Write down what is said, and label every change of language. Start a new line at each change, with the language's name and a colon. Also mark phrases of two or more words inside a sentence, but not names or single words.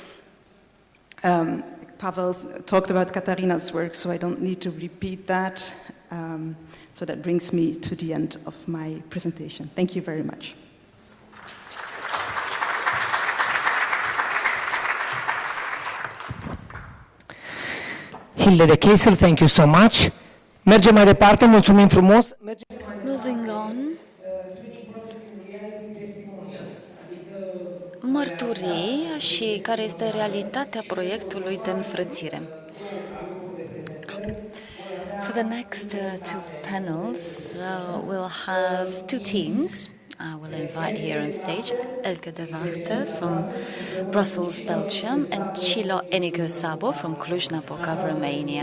English: Pavel talked about Katarina's work, so I don't need to repeat that. So that brings me to the end of my presentation. Thank you very much. Hilde de Keisel, thank you so much.
Romanian: Mergem mai departe, mulțumim frumos.
English: Moving on.
Romanian: Mărturii și care este realitatea proiectului de înfrățire.
English: For the next two panels, we'll have two teams. I will invite here on stage Elke de Wachter from Brussels, Belgium, and Cilo Enico Sabo from Cluj-Napoca, Romania.